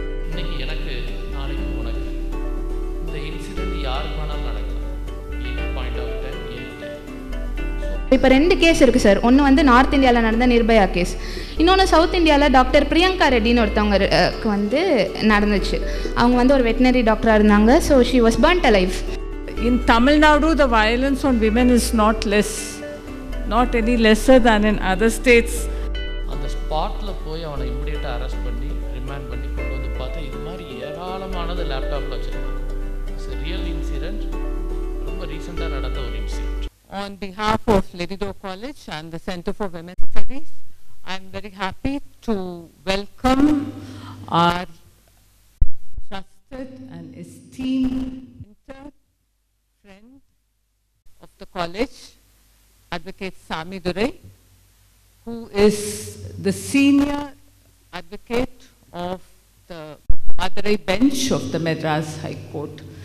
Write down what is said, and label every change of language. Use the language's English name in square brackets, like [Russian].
[Tamil] இன்னைக்கு எனக்கு நாளைக்கு உனக்கு இந்த இன்சிடென்ட் யாருக்கு வேணாலும் நடக்கலாம். [English] any point of time [Tamil] இப்போ 2 கேஸ் இருக்குது சார். ஒன்று வந்து நார்த் இந்தியாவில் நடந்த நிர்பயா கேஸ், இன்னொன்று சவுத் இந்தியாவில் டாக்டர் பிரியங்கா ரெட்டின்னு ஒருத்தவங்களுக்கு வந்து நடந்துச்சு. அவங்க வந்து ஒரு வெட்டினரி டாக்டராக இருந்தாங்க. [English] So she was burnt alive. In Tamil Nadu, the violence on women is not less, not any lesser than in other states. [Tamil] அந்த ஸ்பாட்டில் போய் அவனை இம்மிடியேட்டாக அரெஸ்ட் பண்ணி ரிமாண்ட் பண்ணி கொண்டு வந்து பார்த்தா இது மாதிரி ஏராளமானது லேப்டாப்பில் வச்சுருக்காங்க. [English] it's real incident, [Tamil] ரொம்ப ரீசெண்டாக நடந்த ஒரு incident. [English] On behalf of Lerido College and the Center for Women's Studies, I am very happy to welcome our trusted and esteemed mentor, friend of the college, Advocate Sami Durai, who is the senior advocate of the Madurai bench of the Madras High Court.